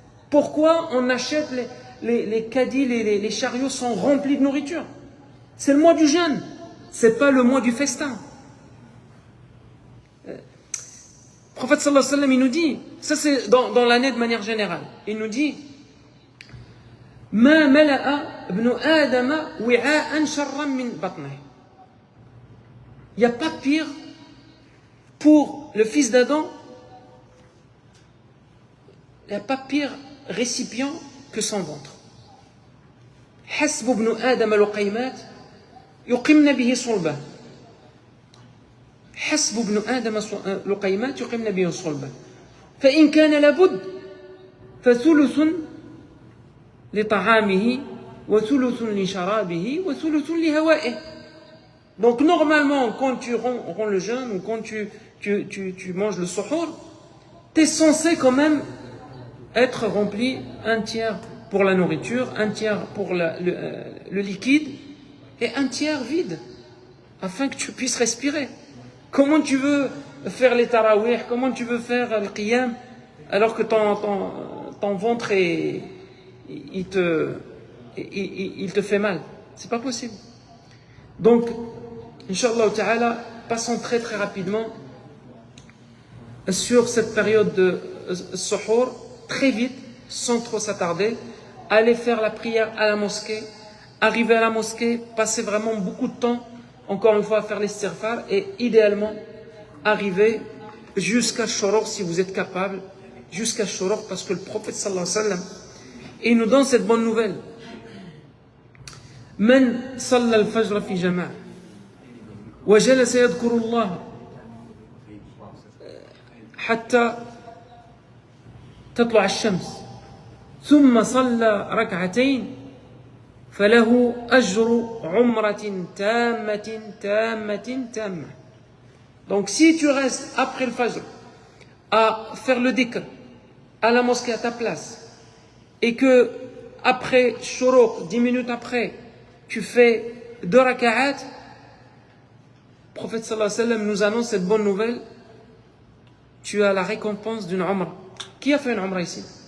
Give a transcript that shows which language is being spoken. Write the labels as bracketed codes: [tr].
[fr] Pourquoi on achète les caddies, les chariots sont remplis de nourriture? C'est le mois du jeûne, c'est pas le mois du festin. Le prophète sallallahu alayhi wa sallam, il nous dit, ça c'est dans l'année de manière générale, il nous dit, [ar] ما ملأ ابن آدم وعاء شرا من بطنه. [fr] Il n'y a pas pire pour le fils d'Adam, il n'y a pas pire récipient que son ventre. [ar] حسب ابن آدم لقيمات يقمن به صلبه. حسب ابن آدم لقيمات يقمن به صلبه. فإن كان لابد فثلث لطعامه وثلث لشرابه وثلث لهوائه. [fr] Donc normalement, quand tu romps le jeûne ou quand tu manges le suhour, tu es censé quand même être rempli un tiers pour la nourriture, un tiers pour le liquide et un tiers vide, afin que tu puisses respirer. Comment tu veux faire les tarawih, comment tu veux faire le qiyam, alors que ton ventre il te fait mal? C'est pas possible. Donc, Inch'Allah Ta'ala, passons très très rapidement sur cette période de suhour, très vite, sans trop s'attarder. Aller faire la prière à la mosquée, arriver à la mosquée, passer vraiment beaucoup de temps, encore une fois, à faire l'istighfar, et idéalement, arriver jusqu'à Shoroq, si vous êtes capable, jusqu'à Shoroq, parce que le prophète sallallahu alayhi wa sallam, il nous donne cette bonne nouvelle. [ar] من صلى الفجر في جماعة وجلس يذكر الله حتى تطلع الشمس ثم صلى ركعتين فله أجر عمرة تامة. [fr] Donc si tu restes après le fajr à faire le dhikr à la mosquée à ta place et que après Shoroq, 10 minutes après, tu fais 2 raka'at, le prophète sallallahu alayhi wa sallam nous annonce cette bonne nouvelle: tu as la récompense d'une umrah. Qui a fait une umrah ici?